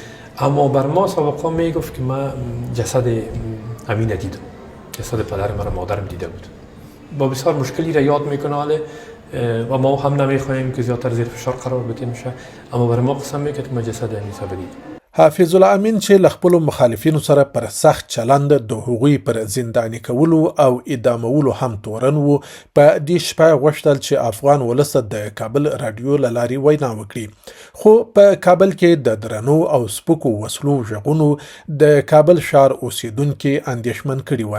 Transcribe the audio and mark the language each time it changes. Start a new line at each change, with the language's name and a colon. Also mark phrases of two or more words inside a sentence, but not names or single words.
Persian: اما بر ما سابقا میگفت که من جسد امی ندیدم، جسد پدرم و مادرم دیده بود. با بسیار مشکلی را یاد میکنه و ما هم نمیخواهیم که زیادتر زیر فشار قرار بدیم شه، اما بر ما قسم میکرد که ما جسد امی بدید.
Pashto: حافظ الله امین چې له خپلو مخالفینو سره پر سخت چلند د هغوی پر زنداني کولو او اعدامولو هم تورن وو، په دې شپه غوښتل چې افغان ولس د کابل رادیو له لارې وینا وکړي. خو په کابل کې د درنو او سپکو وسلو غږونو د کابل ښار اوسیدونکي اندېښمن کړي وه.